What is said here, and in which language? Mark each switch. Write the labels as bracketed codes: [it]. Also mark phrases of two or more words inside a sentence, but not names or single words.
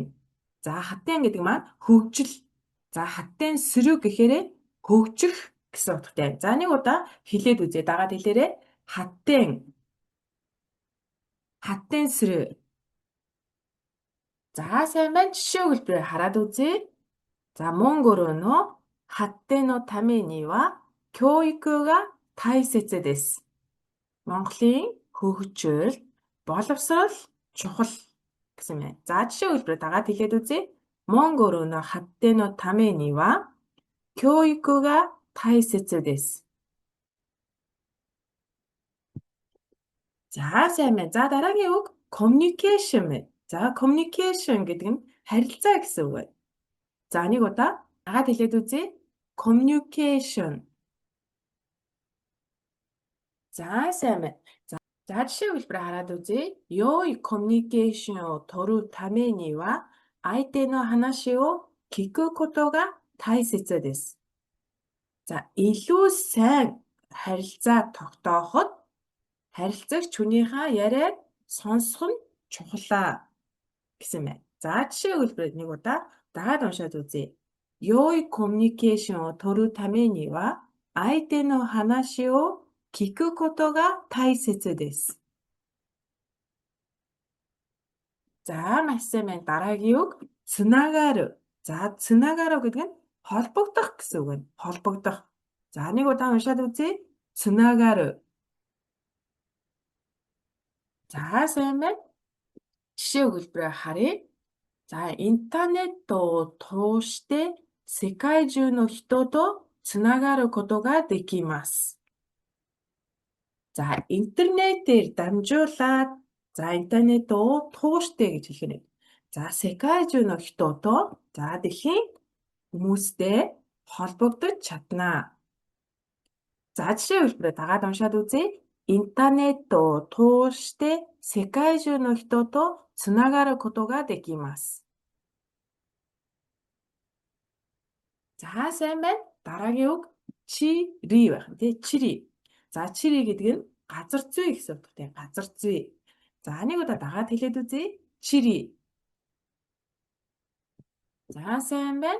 [mn] За, хаттен гэдэг маань хөгжил. За, [ja] 発展する [mn] гэхээр хөгжих гэсэн утгатай. За, нэг удаа хэлээд үзье. Дагаад хэлээрэй. Хаттен. [ja] 発展する. [mn] За, сайн байна. Жишээ өгүүлбэрээр хараад үзье. [ja] За, Монгол の発展のためには教育が大切です. [mn] Монголын хөгжил, боловсрол чухал гэсэн байна. За, жишээ өгүүлбэрээр дагаад хэлээд үзье. [ja] モンゴルの発展のためには教育が大切です. [mn] За, сайн байна. За, дараагийн үг communication байна. За, communication гэдэг нь харилцаа гэсэн үг байна. За, нэг удаа дагаад хэлээд үзье. Communication. За, сайн байна. За, жишээ өгүүлбэрээр хараад үзье. [ja] 良いコミュニケーションを取るためには相手の話を聞くことが大切です. [mn] За, илүү сайн харилцаа тогтооход харилцагч хүнийхээ яриаг сонсох нь чухлаа гэсэн байна. За, жишээ өгүүлбэрээр нэг удаа дагаад уншаад үзье. [ja] 良いコミュニケーションを取るためには相手の話を聞くことが大切です. [mn] За, маш сайн байна. Дараагийн үг つながる. За, つながる гэдэг нь холбогдох гэсэн үг байна. холбогдох. За, нэг удаа уншаад үзье. [ja] つながる. [mn] За, сайн байна. Жишээ өгүүлбэрээр харъя. За, [ja] インターネットを通して世界中の人とつながることができます. [mn] За, интернетээр дамжуулаад за, интернетoo тууштай гэж хэлэх нь. За, [ja] 世界中の人と [mn] за, дэлхийн хүмүүстэй холбогдож чаднаа. За, жишээ өгүүлбэрээр дагаад уншаад үзье. [ja] インターネットを通して世界中の人とつながることができます. [mn] За, сайн байна. Дараагийн үг чири байх нь тий. [ja] Чири. [mn] За, чири гэдэг нь газар зүй гэсэн утгатай. газар зүй. За, нэг удаа дагаад хэлээд үзье. Чири. За, сайн байна.